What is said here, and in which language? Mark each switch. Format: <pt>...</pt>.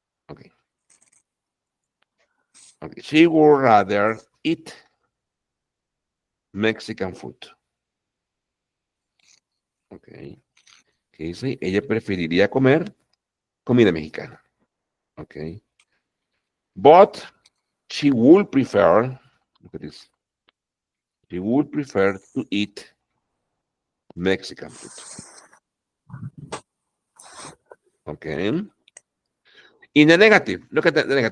<en>Okay. Okay. She would rather eat Mexican food. Okay.</en> <es>¿Qué dice? Ella preferiría comer comida mexicana.</es> <en>Okay. But she would prefer, look at this. She would prefer to eat Mexican food. Okay. In the negative, look at the negative.</en>